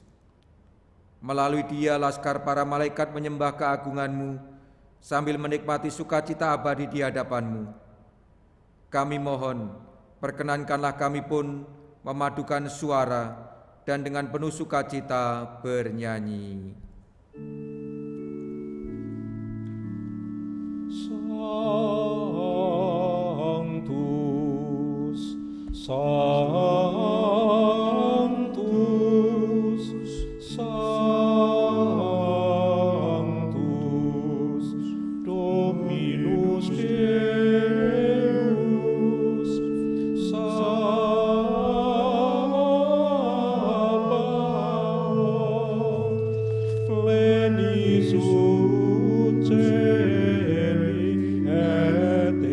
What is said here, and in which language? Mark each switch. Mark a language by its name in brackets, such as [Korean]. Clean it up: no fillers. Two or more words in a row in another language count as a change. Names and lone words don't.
[Indonesian] Melalui dia laskar para malaikat menyembah keagungan-Mu sambil menikmati sukacita abadi di hadapan-Mu. Kami mohon, perkenankanlah kami pun memadukan suara dan dengan penuh sukacita bernyanyi. [Latin] Sanctus, Sanctus, Sanctus, Dominus Deus, Sabaoth, plenis ut caeli et